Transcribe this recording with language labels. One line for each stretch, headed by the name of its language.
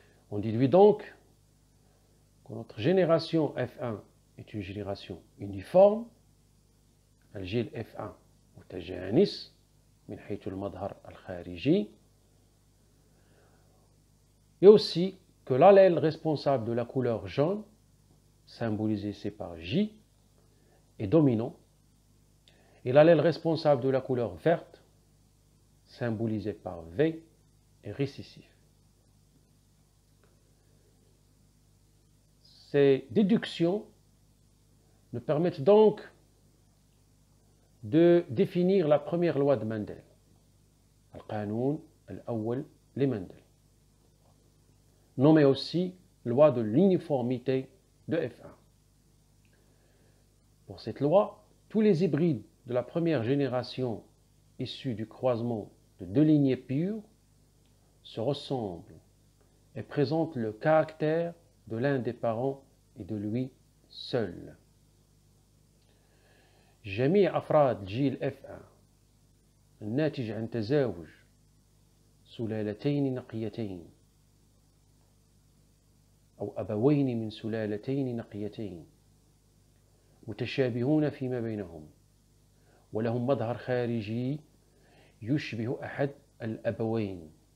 French: On déduit donc que notre génération F1 est une génération uniforme.
Arabic: الجيل F1 متجانس من حيث المظهر الخارجي.
French: Et aussi que l'allèle responsable de la couleur jaune, symbolisé ici par J, est dominant, et l'allèle responsable de la couleur verte, symbolisé par V, est récessif. Ces déductions nous permettent donc de définir la première loi de Mendel,
Arabic: القانون الأول لمندل,
French: nommée aussi loi de l'uniformité de F1. Pour cette loi, tous les hybrides de la première génération issus du croisement de deux lignées pures se ressemblent et présentent le caractère de l'un des parents et de lui seul.
Arabic: جميع أفراد جيل F1 الناتج عن تزاوج سلالتين نقيتين أو أبوين من سلالتين نقيتين متشابهون فيما بينهم ولهم مظهر خارجي يشبه أحد الأبوين.